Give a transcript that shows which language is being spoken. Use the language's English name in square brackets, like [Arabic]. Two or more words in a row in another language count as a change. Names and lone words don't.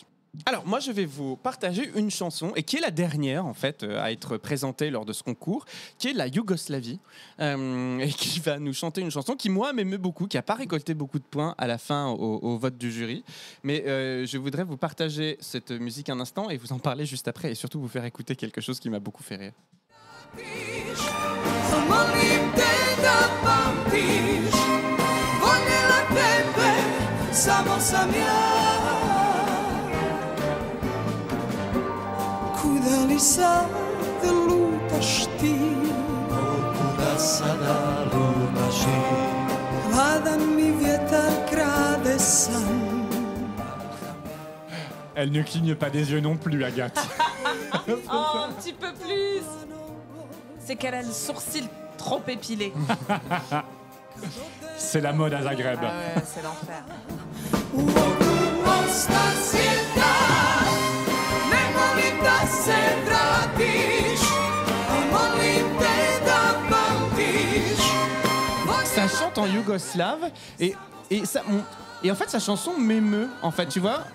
[French] Alors, moi, je vais vous partager une chanson, et qui est la dernière, en fait, à être présentée lors de ce concours, qui est la Yougoslavie, et qui va nous chanter une chanson qui, moi, m'émeut beaucoup, qui n'a pas récolté beaucoup de points à la fin au vote du jury. Mais je voudrais vous partager cette musique un instant et vous en parler juste après, et surtout vous faire écouter quelque chose qui m'a beaucoup fait rire. [Croatian] Kuda li sad lutaš ti? Kuda sada lutaš ti? Hladan mi vjetar krade san. [French] Elle ne cligne pas des yeux non plus, Agathe. Un petit peu plus. C'est qu'elle a le sourcil trop épilé. C'est la mode à Zagreb. Ah ouais, c'est l'enfer. Ça chante en yougoslave et en fait sa chanson m'émeut en fait, tu vois.